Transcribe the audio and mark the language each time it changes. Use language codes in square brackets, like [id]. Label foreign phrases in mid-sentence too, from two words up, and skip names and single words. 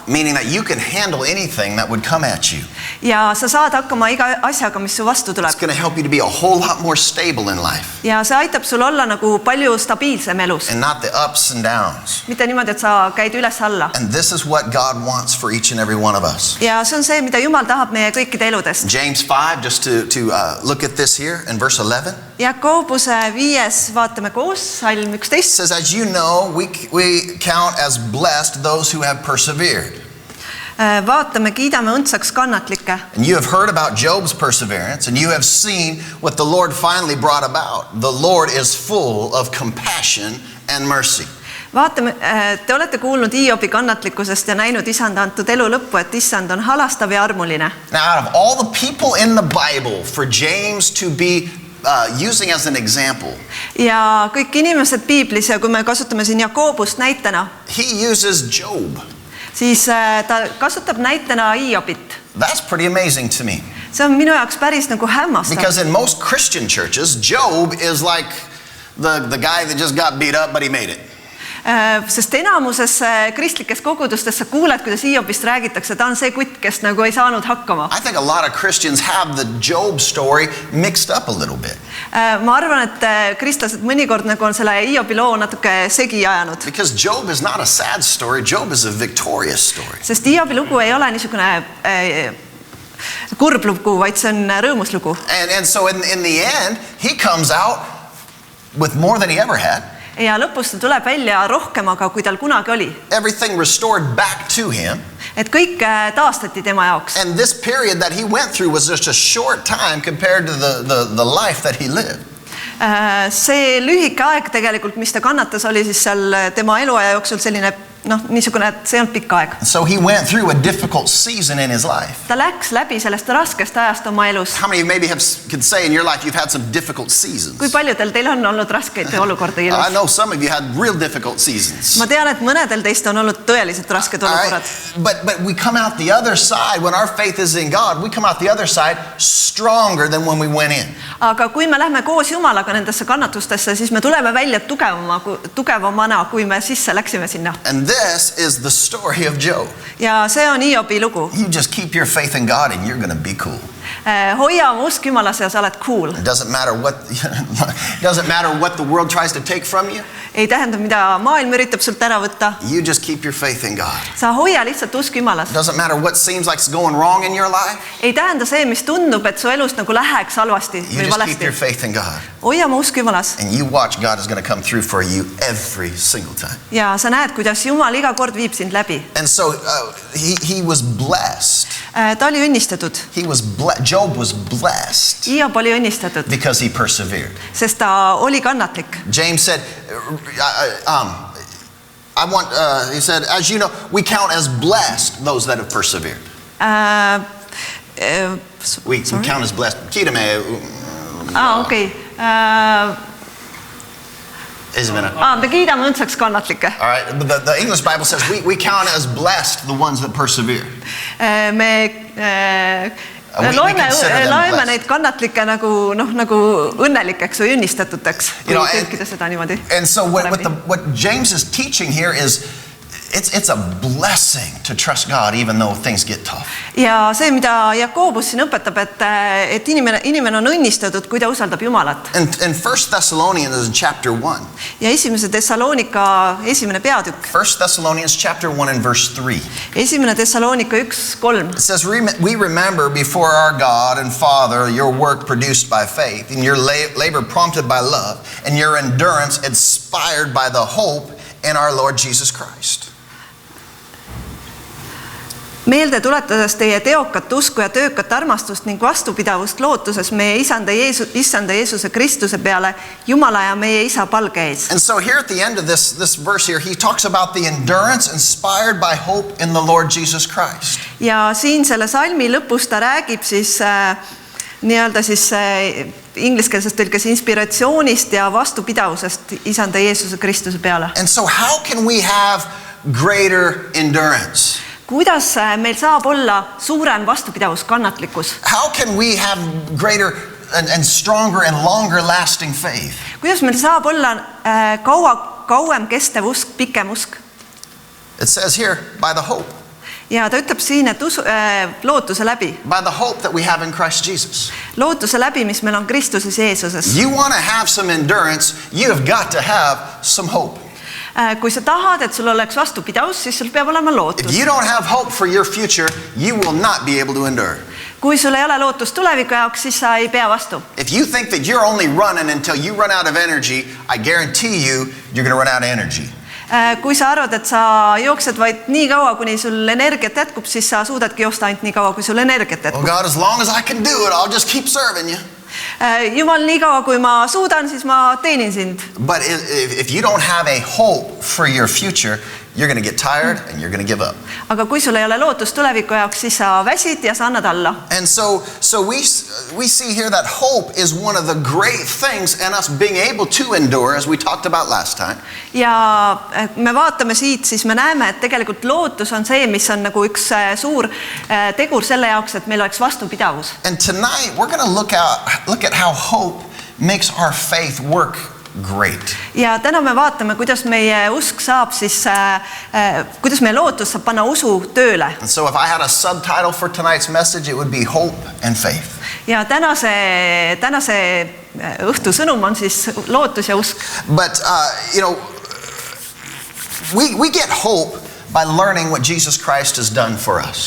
[en] Meaning that you can handle anything that would come at you. [et] Ja sa saad hakkama iga asjaga, mis su vastu tuleb. [en] It's going to help you to be a whole lot more stable in life. [et] Ja see aitab sul olla nagu palju stabiilsem elus. [en] And not the ups and downs. [et] Mitte niimoodi, et sa käid üles-alla. [en] And this is what God wants for each and every one of us. [et] Ja see on see, mida Jumal tahab meie kõikide eludest. [en] James 5, just to look at this here in verse 11. [et] Jakobuse 5 vaatame koos, salm 11. [en] Says, as you know, we count as blessed those who have persevered. [et] Vaatame, kiidame õndsaks kannatlikke. [en] And you have heard about Job's perseverance, and you have seen what the Lord finally brought about. The Lord is full of compassion and mercy. [et] Vaatame, te olete kuulnud Hiobi kannatlikkusest ja näinud Isanda antud elu lõppu, et Isand on halastav ja armuline. [en] Now, out of all the people in the Bible, for James to be using as an example. [et] Ja kõik inimesed Piiblis, ja kui me kasutame siin Jakobust näitena, [en] he uses Job. [et] Siis ta kasutab näitena Hiobit. [en] That's pretty amazing to me. [et] See on minu jaoks päris nagu hämmastav. [en] Because in most Christian churches, Job is like the guy that just got beat up, but he made it. [et] Sest enamuses kristlikes kogudustes sa kuuled, kuidas Hiobist räägitakse, ta on see kutt, kes nagu ei saanud hakkama. [en] I think a lot of Christians have the Job story mixed up a little bit. [et] Ma arvan, et kristlased mõnikord nagu on selle Hiobi loo natuke segi ajanud. [en] Because Job is not a sad story, Job is a victorious story. [et] Sest Hiobi lugu ei ole niisugune kurb lugu, vaid see on rõõmus lugu. [en] And so in the end, he comes out with more than he ever had. [et] Ja lõpus ta tuleb välja rohkemaga, kui tal kunagi oli. [en] Everything restored back to him. [et] Et kõik taastati tema jaoks. [en] And this period that he went through was just a short time compared to the life that he lived. [et] See lühike aeg tegelikult, mis ta kannatas, oli siis seal tema eluaja jooksul selline niisugune, et see on pikk aeg. [en] So he went through a difficult season in his life. [et] Ta läks läbi sellest raskest ajast oma elus. [en] How many maybe could say in your life you've had some difficult seasons? [et] Kui paljudel teil on olnud raskeid olukordi elus? [en] I know some of you had real difficult seasons. [et] Ma tean, et mõnedel teist on olnud tõeliselt rasked olukorrad. [en] But we come out the other side when our faith is in God. We come out the other side stronger than when we went in. [et] Aga kui me lähme koos Jumalaga nendesse kannatustesse, siis me tuleme välja tugevamana, kui me sisse läksime sinna. [en] And this is the story of Job. [et] Ja see on Hiobi lugu. [en] You just keep your faith in God and you're going to be cool. [et] Hoia oma usk Jumalasse ja sa oled cool. [en] It doesn't matter what the world tries to take from you. [et] Ei tähenda, mida maailm üritab sult ära võtta. [en] You just keep your faith in God. [et] Sa hoia lihtsalt usk Jumalas. [en] It doesn't matter what seems like it's going wrong in your life. [et] Ei tähenda see, mis tundub, et su elust nagu läheks halvasti või valesti. [en] You just keep your faith in God. [et] Hoia oma usk Jumalas. [en] And you watch God is going to come through for you every single time. [et] Ja sa näed, kuidas Jumal iga kord viib sind läbi. [en] And so he was blessed. [et] Ta oli õnnistatud. [en] Job was blessed. [et] Hiob oli õnnistatud. [en] Because he persevered. [et] Sest ta oli kannatlik. [en] James said, he said, as you know, we count as blessed those that have persevered. We count as blessed. [et] Kiidame. Okei. Me kiidame õndsaks kannatlikke. [en] All right, the English Bible says we count as blessed the ones that persevere. [et] Loeme neid kannatlikke nagu õnnelikeks või õnnistatuteks, kui tõlkida seda niimoodi. [en] And so what James is teaching here is it's a blessing to trust God even though things get tough. [et] Ja see, mida Jakobus siin õpetab, et inimene on õnnistatud, kui ta usaldab Jumalat. [en] In 1 Thessalonians in chapter 1. [et] Ja esimese Thessalonika esimene peatükk. [en] 1 Thessalonians chapter 1 and verse 3. [et] Esimene Thessalonika 1:3. [en] It says, we remember before our God and Father your work produced by faith, and your labor prompted by love, and your endurance inspired by the hope in our Lord Jesus Christ. [et] Meelde tuletades teie teokat usku ja töökat armastust ning vastupidavust lootuses meie Issanda Jeesuse Kristuse peale, Jumala ja meie Isa palge ees. [en] And so here at the end of this verse here, he talks about the endurance inspired by hope in the Lord Jesus Christ. [et] Ja siin selle salmi lõpus ta räägib siis nii-öelda siis ingliskeelses tõlkes inspiratsioonist ja vastupidavusest Issanda Jeesuse Kristuse peale. [en] And so how can we have greater endurance? [et] Kuidas meil saab olla suurem vastupidavus, kannatlikkus? [en] How can we have greater and stronger and longer lasting faith? [et] Kuidas meil saab olla kauem kestev usk, pikem usk? [en] It says here, by the hope. [et] Ja ta ütleb siin, et lootuse läbi. [en] By the hope that we have in Christ Jesus. [et] Lootuse läbi, mis meil on Kristuses Jeesuses. [en] You want to have some endurance, you have got to have some hope. [et] Kui sa tahad, et sul oleks vastupidavus, siis sul peab olema lootus. [en] If you don't have hope for your future, you will not be able to endure. [et] Kui sul ei ole lootust tuleviku jaoks, siis sa ei pea vastu. [en] If you think that you're only running until you run out of energy, I guarantee you're going to run out of energy. [et] Kui sa arvad, et sa jooksed vaid nii kaua, kuni sul energiat jätkub, siis sa suudadki joosta ainult nii kaua, kui sul energiat jätkub. [en] Oh God, as long as I can do it, I'll just keep serving you. [et] Jumal, nii kaua, kui ma suudan, siis ma teenin sind. [en] But if you don't have a hope for your future, you're going to get tired and you're going to give up. [et] Aga kui sul ei ole lootust tuleviku jaoks, siis sa väsid ja sa annad alla. [en] And so we see here that hope is one of the great things in us being able to endure, as we talked about last time. [et] Ja me vaatame siit, siis me näeme, et tegelikult lootus on see, mis on nagu üks suur tegur selle jaoks, et meil oleks vastupidavus. [en] And tonight we're going to look at how hope makes our faith work great. [et] Ja täna me vaatame, kuidas meie usk saab siis, kuidas meie lootus saab panna usu tööle. [en] And so if I had a subtitle for tonight's message, it would be hope and faith. [et] Ja tänase õhtu sõnum on siis lootus ja usk. [en] But we get hope by learning what Jesus Christ has done for us.